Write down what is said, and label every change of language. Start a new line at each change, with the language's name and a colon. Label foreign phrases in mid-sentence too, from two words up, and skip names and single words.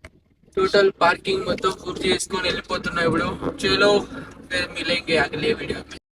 English: total parking
Hindi: मतलब पूर्ति
Telugu: చేసుకొని వెళ్ళిపోతున్నా ఇప్పుడు.
Hindi: चलो फिर मिलेंगे अगले वीडियो में.